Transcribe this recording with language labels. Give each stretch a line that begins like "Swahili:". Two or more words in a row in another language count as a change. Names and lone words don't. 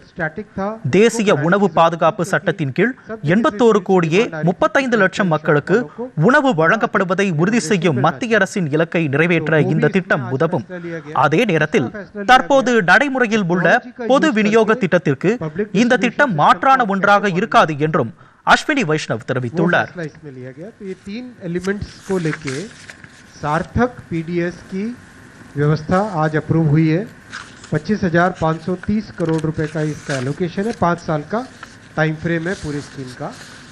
Tamil: தேசிய உணவு பாதுகாப்பு சட்டத்தின் கீழ் 81 கோடியே 35 லட்சம் மக்களுக்கு உணவு வழங்கப்படுவதை உறுதி செய்யும் மத்திய அரசின் இலக்கை நிறைவேற்ற இந்த திட்டம் உதவும். அதே நேரத்தில் தற்போது நடைமுறையில் உள்ள பொது விநியோக திட்டத்திற்கு இந்த திட்டம் மாற்றான ஒன்றாக இருக்காது என்றும் अश्विनी वैष्णव தெரிவித்துள்ளார்.
Hindi: ये 3 एलिमेंट्स को लेके सार्थक पीडीएस की व्यवस्था आज अप्रूव हुई है. 25,530 करोड़ रुपए का इसका एलोकेशन है. 5 साल का
English: time frame
Hindi: है पूरी स्कीम का.